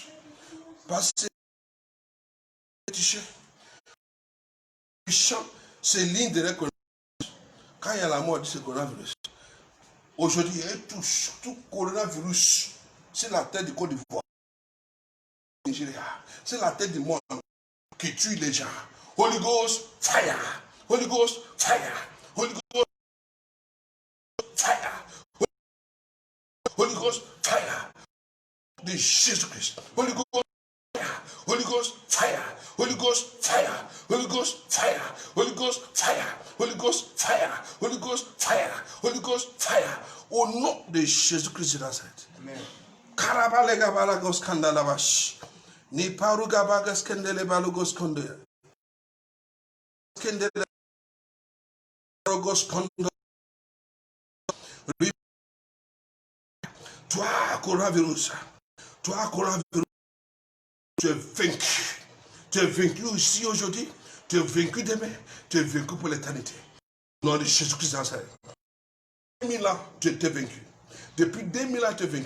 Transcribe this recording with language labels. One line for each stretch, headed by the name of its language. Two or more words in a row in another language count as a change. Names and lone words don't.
French: Parce que c'est ligne de coronavirus. Quand il y a la mort, c'est coronavirus. Aujourd'hui, il touche tout coronavirus. C'est la tête du Côte d'Ivoire. C'est la tête du monde qui tue les gens.
English: Holy Ghost, fire. Holy Ghost, fire. Holy Ghost, fire. Holy Ghost, fire.
French: De Jésus-Christ.
English: Holy Ghost, fire. Holy Ghost, fire. Holy Ghost, fire. Holy Ghost, fire. Holy Ghost, fire. Holy Ghost, fire. Holy Ghost, fire. Holy Ghost, fire.
French: Au nom de Jésus-Christ de Nazareth. Amen. Karabalega balagos kandalabash. Ni paruga bagas kendele balugos konde. Kendele balugos konde. Toi, coronavirus. Toi, coronavirus. Tu es vaincu. Tu es vaincu ici aujourd'hui. Tu es vaincu demain. Tu es vaincu pour l'éternité. Au nom de Jésus-Christ de Nazareth. 2000 ans, tu étais vaincu. Depuis 2000 ans, tu es vaincu.